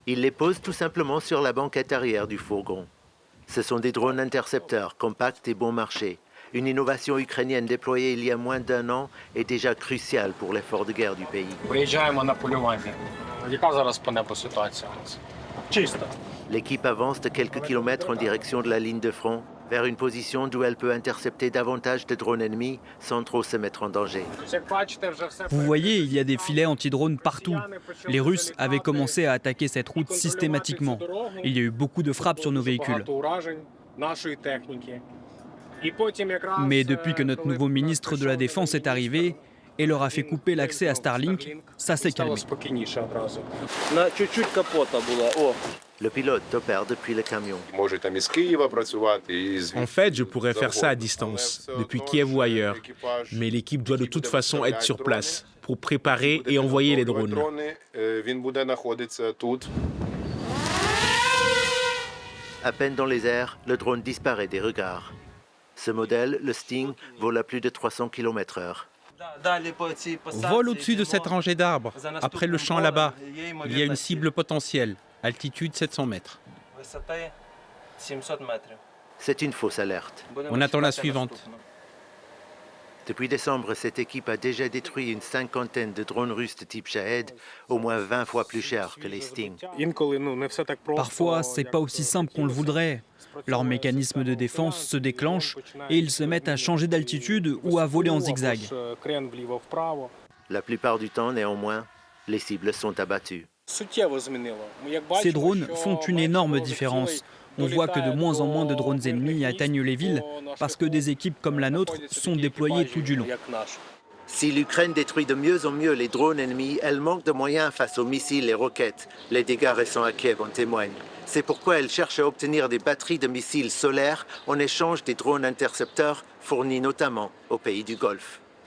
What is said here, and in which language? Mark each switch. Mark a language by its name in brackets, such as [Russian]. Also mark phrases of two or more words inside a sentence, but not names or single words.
[French] Ils les posent tout simplement sur la banquette arrière du fourgon. Ce sont des drones intercepteurs, compacts et bon marché. Une innovation ukrainienne déployée il y a moins d'1 an est déjà cruciale pour l'effort de guerre du pays. [Ukrainian] Виїжджаємо на полювання. Яка зараз по небу ситуація у нас? Чисто. [French] L'équipe avance de quelques kilomètres en direction de la ligne de front, vers une position d'où elle peut intercepter davantage de drones ennemis sans trop se mettre en danger. [Ukrainian] Як бачите, вже все. [French] Vous voyez, il y a des filets anti-drones partout. Les Russes avaient commencé à attaquer cette route systématiquement. Il y a eu beaucoup de frappes sur nos véhicules. [Ukrainian] Багато уражень нашої техніки. І потім якраз, [French] Mais depuis que notre [Ukrainian] коли [French] nouveau ministre de la Défense est arrivé et leur a fait couper l'accès à Starlink, ça s'est [Ukrainian] стало [French] calmé. [Ukrainian] спокійніше одразу. На чуть-чуть капота була. О. [French] Le pilote opère depuis le camion. [Ukrainian] Може там із Києва працювати, і з [French] En fait, je pourrais faire ça à distance, depuis Kiev ou ailleurs. Mais l'équipe doit de toute façon être sur place pour préparer et envoyer les drones. [Ukrainian] Він буде знаходитися тут. [French] À peine dans les airs, le drone disparaît des regards. Ce modèle, le Sting, vole à plus de 300 km/h. Vole au-dessus de cette rangée d'arbres, après le champ là-bas. Il y a une cible potentielle, altitude 700 mètres. C'est une fausse alerte. On attend la suivante. Depuis décembre, cette équipe a déjà détruit une 50aine de drones russes de type Shahed, au moins 20 fois plus chers que les Sting. [Ukrainian] Інколи не все так просто. [French] Parfois, c'est pas aussi simple qu'on le voudrait. Leur mécanisme de défense se déclenche et ils se mettent à changer d'altitude ou à voler en zigzag. [Ukrainian] Крен вліво-вправо. [French] La plupart du temps, néanmoins, les cibles sont abattues. [Ukrainian] Суттєво змінило. [French] Ces drones font une énorme différence. On voit que de moins en moins de drones ennemis atteignent les villes parce que des équipes comme la nôtre sont déployées tout du long. Si l'Ukraine détruit de mieux en mieux les drones ennemis, elle manque de moyens face aux missiles et roquettes. Les dégâts récents à Kiev en témoignent. C'est pourquoi elle cherche à obtenir des batteries de missiles solaires en échange des drones intercepteurs fournis notamment aux pays du Golfe.